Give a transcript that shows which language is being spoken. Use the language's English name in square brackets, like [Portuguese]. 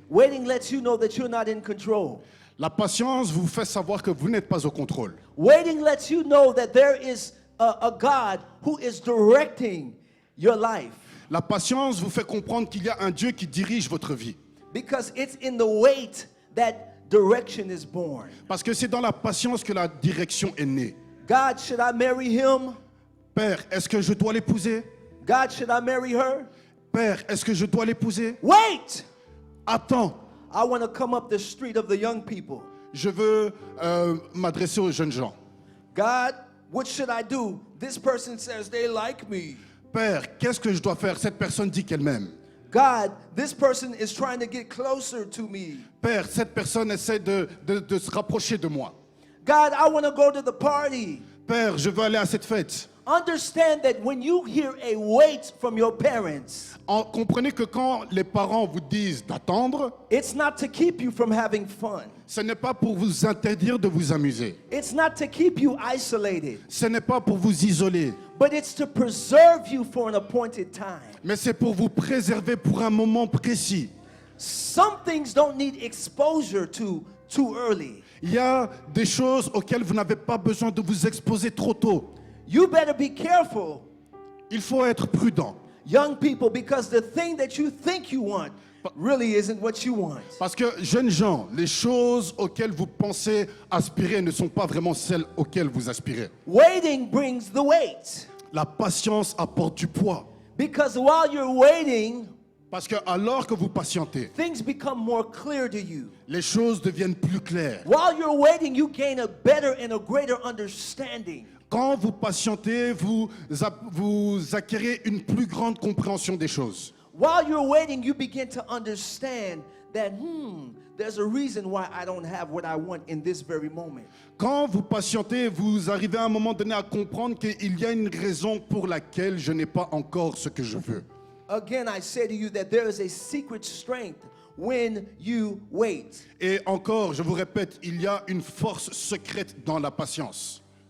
[English] Waiting lets you know that you're not in control. [French] La patience vous fait savoir que vous n'êtes pas au contrôle. [English] Waiting lets you know that there is a God who is directing your life. [French] La patience vous fait comprendre qu'il y a un Dieu qui dirige votre vie. [English] Because it's in the wait that direction is born. [French] Parce que c'est dans la patience que la direction est née. [English] God, should I marry him? [French] Père, est-ce que je dois l'épouser? [English] God, should I marry her? [French] Père, est-ce que je dois l'épouser? [English] Wait! [French] Attends. [English] I want to come up the street of the young people. [French] Je veux m'adresser aux jeunes gens. [English] God, what should I do? This person says they like me. [French] Père, qu'est-ce que je dois faire? Cette personne dit qu'elle m'aime. [English] God, this person is trying to get closer to me. [French] Père, cette personne essaie de se rapprocher de moi. [English] God, I want to go to the party. [French] Père, je veux aller à cette fête. [English] Understand that when you hear a wait from your parents, [French] Comprenez que quand les parents vous disent d'attendre, [English] it's not to keep you from having fun. [French] ce n'est pas pour vous interdire de vous amuser. [English] It's not to keep you isolated, [French] Ce n'est pas pour vous isoler. [English] but it's to preserve you for an appointed time. [French] Mais c'est pour vous préserver pour un moment précis. [English] Some things don't need exposure to too early. [French] Il y a des choses auxquelles vous n'avez pas besoin de vous exposer trop tôt. [English] You better be careful, [French] Il faut être prudent. [English] young people, because the thing that you think you want really isn't what you want. [French] Parce que, jeunes gens, les choses auxquelles vous pensez aspirer ne sont pas vraiment celles auxquelles vous aspirez. [English] Waiting brings the weight, [French] La patience apporte du poids. [English] because while you're waiting, [French] Parce que alors que vous patientez, [English] things become more clear to you. [French] les choses deviennent plus claires. [English] While you're waiting, you gain a better and a greater understanding. [French] Quand vous patientez, vous acquérez une plus grande compréhension des choses. [English] While you're waiting, you begin to understand that, there's a reason why I don't have what I want in this very moment. [French] Quand vous patientez, vous arrivez à un moment donné à comprendre qu'il y a une raison pour laquelle je n'ai pas encore ce que je veux. [English] Again, I say to you that there is a secret strength when you wait. [French] Et encore, je vous répète, il y a une force secrète dans la patience.